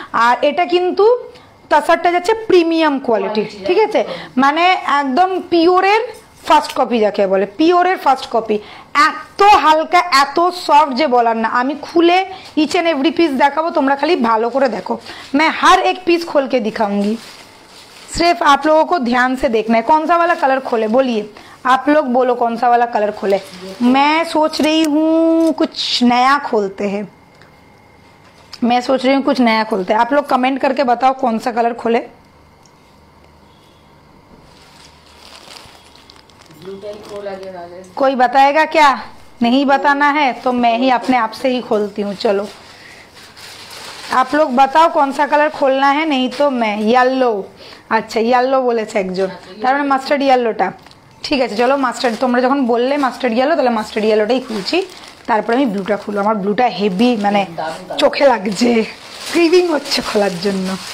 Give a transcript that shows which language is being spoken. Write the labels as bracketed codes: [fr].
[bn] আর এটা কিন্তু তাসারটা যাচ্ছে প্রিমিয়াম কোয়ালিটি, ঠিক আছে, মানে একদম পিওরের ফার্স্ট কপি যাকে বলে, পিওরের ফার্স্ট কপি। এত হালকা এত সফট যে বলার না। আমি খুলে ইচ [hi] एंड एवरी पीस [bn] দেখাবো, তোমরা খালি ভালো করে দেখো। [hi] मैं हर एक पीस खोल के दिखाऊंगी, सिर्फ आप लोगों को ध्यान से देखना है। कौन सा वाला कलर खोले बोलिए, आप लोग बोलो कौन सा वाला कलर खोले। मैं सोच रही हूँ कुछ नया खोलते हैं, मैं सोच रही हूँ कुछ नया खोलते हैं। आप लोग कमेंट करके बताओ कौन सा कलर खोले। कोई बताएगा क्या? नहीं बताना है तो मैं ही अपने आप से ही खोलती हूँ। चलो आप लोग बताओ कौन सा कलर खोलना है, नहीं तो मैं। येलो, अच्छा येलो [bn] বলেছে একজন, তার মানে মাস্টার্ড ইয়েলোটা, ঠিক আছে। চলো মাস্টার্ড, তোমরা যখন বললে মাস্টার্ড ইয়েলো, তাহলে মাস্টার্ড ইয়েলোটাই খুলছি। তারপরে আমি ব্লুটা খুলবো, আমার ব্লুটা হেভি, মানে চোখে লাগছে, ক্রিভিং হচ্ছে খোলার জন্য।